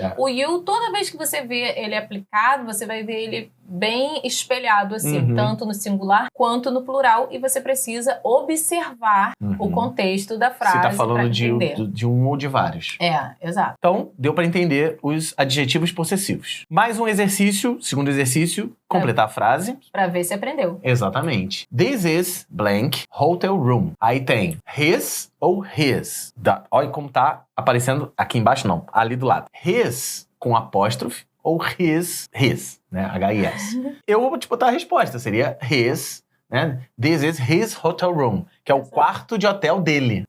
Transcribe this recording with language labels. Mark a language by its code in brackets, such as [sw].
[pt] O you, toda vez que você vê ele aplicado, você vai ver ele bem espelhado, assim, tanto no singular quanto no plural, e você precisa observar o contexto da frase. Você tá falando de de um ou de vários. Exato. Então, deu pra entender os adjetivos possessivos. Mais um exercício, segundo exercício, completar a frase. Pra ver se aprendeu. Exatamente. [en] This is blank hotel room. [pt] Aí tem his ou his. Olha como tá aparecendo aqui embaixo, não. Ali do lado. His com apóstrofe ou his, né? H-I-S. Eu vou te botar a resposta. Seria his, né? [en] This is his hotel room, [pt] que é o quarto de hotel dele.